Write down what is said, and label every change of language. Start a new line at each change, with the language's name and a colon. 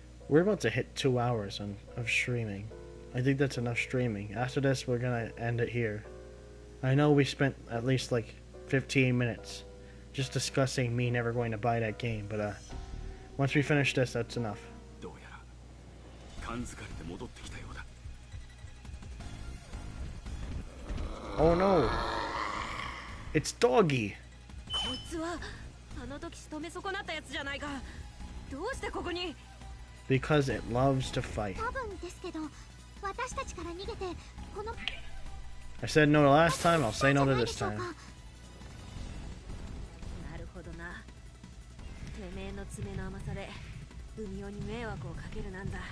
English: We're about to hit 2 hours of streaming. I think that's enough streaming. After this, we're gonna end it here. I know we spent at least like 15 minutes just discussing me never going to buy that game, but once we finish this, that's enough.
Japanese: どうやら感づかれて戻ってきたようだ。
English: Oh no! It's Doggy!
Japanese: こいつはあの時仕留め損なったやつじゃないかどうしてここに
English: Because it loves to fight.
Japanese: 多分ですけど私たちから逃げてこの
English: I said no the last time, I'll say no to this time.
Japanese: なるほどなてめえの爪の甘さで海尾に迷惑をかけるなんだ